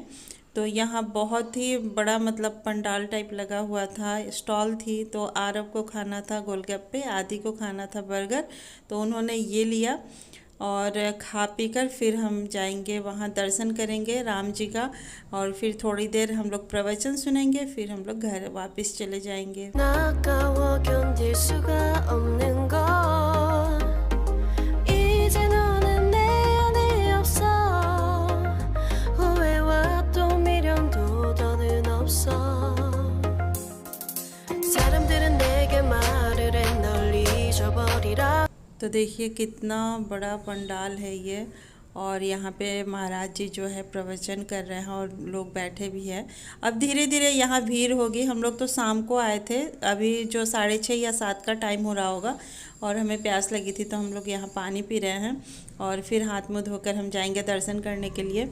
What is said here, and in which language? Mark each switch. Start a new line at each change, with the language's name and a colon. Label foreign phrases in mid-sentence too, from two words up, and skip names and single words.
Hindi: तो यहाँ बहुत ही बड़ा मतलब पंडाल टाइप लगा हुआ था, स्टॉल थी। तो आरब को खाना था गोलगप्पे, आदि को खाना था बर्गर, तो उन्होंने ये लिया और खा पी कर फिर हम जाएंगे वहाँ, दर्शन करेंगे राम जी का और फिर थोड़ी देर हम लोग प्रवचन सुनेंगे, फिर हम लोग घर वापस चले जाएंगे।
Korean: 나까워 견딜 수가 없는 걸 이제 너는 내 안에 없어 후회와 또 미련도 더는 없어 사람들은 내게 말을 해 널 잊어버리라।
Hindi: तो देखिए कितना बड़ा पंडाल है ये और यहाँ पे महाराज जी जो है प्रवचन कर रहे हैं और लोग बैठे भी हैं। अब धीरे धीरे यहाँ भीड़ होगी। हम लोग तो शाम को आए थे, अभी जो 6:30 या 7 का टाइम हो रहा होगा और हमें प्यास लगी थी तो हम लोग यहाँ पानी पी रहे हैं और फिर हाथ मुँह धोकर हम जाएंगे दर्शन करने के लिए।